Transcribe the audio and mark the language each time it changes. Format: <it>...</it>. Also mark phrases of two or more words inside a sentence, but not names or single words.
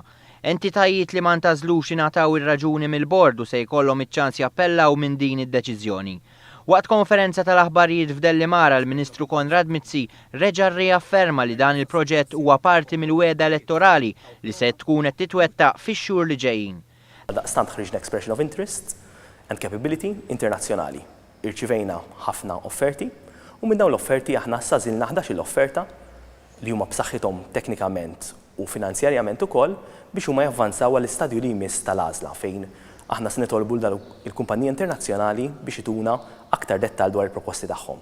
<mt>Entitajiet li ma ntażlux ingħataw ir-raġuni mill-bord u se jkollhom iċ-ċans jappellaw minn din id-deċiżjoni. Waqt konferenza tal-aħbarijiet f'Delli Mara, l-Ministru Konrad Mizzi reġa' rriafferma li dan il-proġett huwa parti mill-wiegħda elettorali li se tkun qed titwettaq fix-xhur li ġejjin. Daqstant ħriġna</mt> <en>expression of interest and capability</en> <mt>internazzjonali. Irċivejna ħafna offerti u minn dawn l-offerti aħna żilna 11 l-offerta li huma b'saħħithom teknikament u finanzjarjament ukoll biex huma javvanzaw għall-istadju li jmiss tal-għażla fejn aħna se nitolbu il-kumpaniji internazzjonali biex ituna aktar dettal dwar il-proposti tagħhom.</mt>